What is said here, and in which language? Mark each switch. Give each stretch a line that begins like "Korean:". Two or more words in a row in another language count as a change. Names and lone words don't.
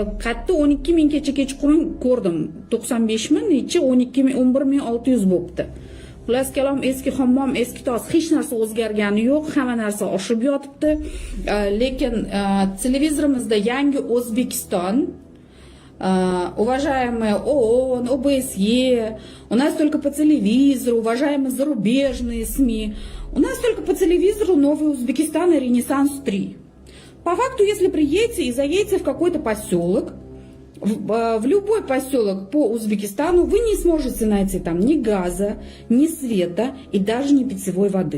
Uzbek: Qatta 12 ming kecha kechqurun ko'rdim. 95 ming, necha 12 ming, 11 ming 600 bo'pti. Xullas kalom, eski hammom, eski tos, hech narsa o'zgargani yo'q, hamma narsa oshib yotibdi. Lekin televizorimizda yangi O'zbekiston,
Russian: уважаемые ООН, ОБСЕ, у нас только по телевизору, уважаемые зарубежные СМИ, у нас только по телевизору Новый Узбекистан и Ренессанс 3. По факту, если приедете и заедете в какой-то поселок, в любой поселок по Узбекистану, вы не сможете найти там ни газа, ни света и даже ни питьевой воды.